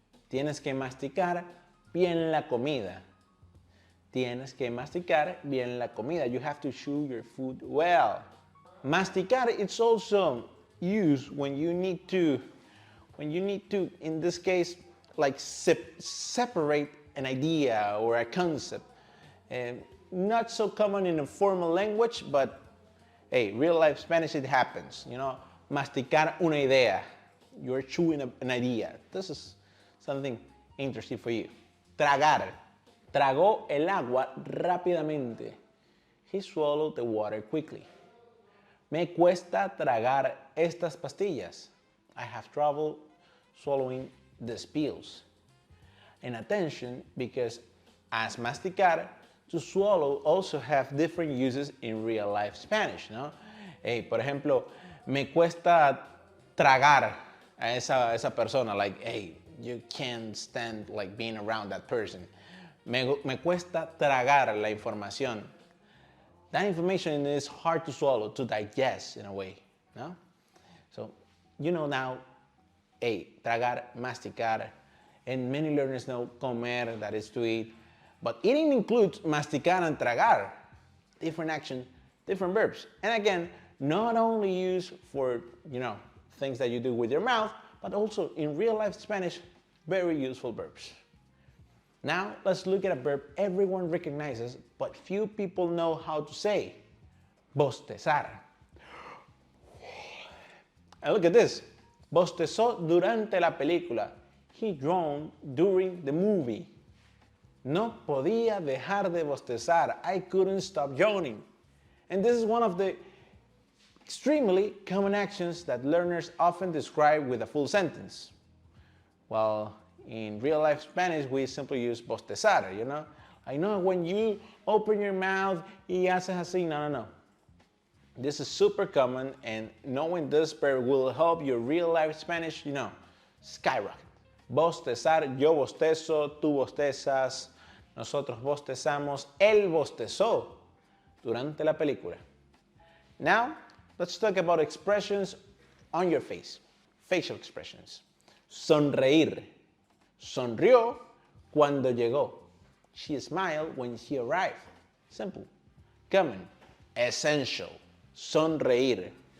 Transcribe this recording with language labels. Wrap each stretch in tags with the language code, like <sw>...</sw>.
<es>Tienes que masticar bien la comida. Tienes que masticar bien la comida.</es> <en>You have to chew your food well. Masticar, it's also used when you need to, in this case, like separate an idea or a concept. Not so common in a formal language, but hey, real life Spanish, it happens. You know,</en> <es>masticar una idea.</es> <en>You're chewing an idea. This is something interesting for you.</en> <es>Tragar. Tragó el agua rápidamente.</es> <en>He swallowed the water quickly.</en> <es>Me cuesta tragar estas pastillas.</es> <en>I have trouble swallowing these pills. And attention, because as masticar, to swallow also have different uses in real life Spanish, ¿no? Hey,</en> <es>por ejemplo, me cuesta tragar a esa persona,</es> <en>like, hey, you can't stand like being around that person.</en> <es>Me cuesta tragar la información.</es> <en>That information is hard to swallow, to digest in a way, no? So, you know now, hey, tragar, masticar, and many learners know comer, that is to eat. But eating includes masticar and tragar. Different action, different verbs. And again, not only used for, you know, things that you do with your mouth, but also in real life Spanish, very useful verbs. Now, let's look at a verb everyone recognizes, but few people know how to say.</en> <es>Bostezar.</es> <en>And look at this.</en> <es>Bostezó durante la película.</es> <en>He droned during the movie.</en> <es>No podía dejar de bostezar.</es> <en>I couldn't stop yawning. And this is one of the extremely common actions that learners often describe with a full sentence. Well, in real life Spanish, we simply use bostezar, you know? I know when you open your mouth</en> <es>y haces así, no.</es> <en>This is super common, and knowing this verb will help your real life Spanish, you know, skyrocket.</en> <es>Bostezar, yo bostezo, tú bostezas, nosotros bostezamos, él bostezó durante la película.</es> <en>Now, let's talk about expressions on your face, facial expressions. Sonreír.</en> <es>Sonrió cuando llegó.</es> <en>She smiled when she arrived. Simple. Common. Essential. Sonreír.</en>